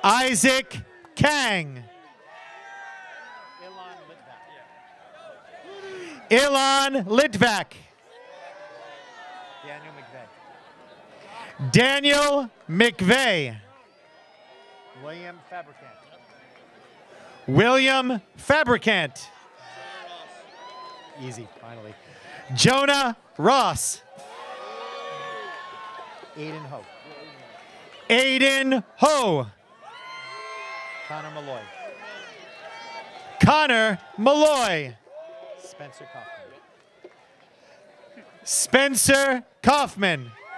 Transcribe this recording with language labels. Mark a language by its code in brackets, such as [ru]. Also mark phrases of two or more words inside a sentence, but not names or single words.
[en] Isaac Kang. Ilan Litvak. Daniel McVeigh. William Fabricant. William Fabricant. Easy, finally. Jonah Ross. Aiden Ho. Aiden Ho. Connor Malloy. Connor Malloy. Spencer Kaufman. Spencer Kaufman.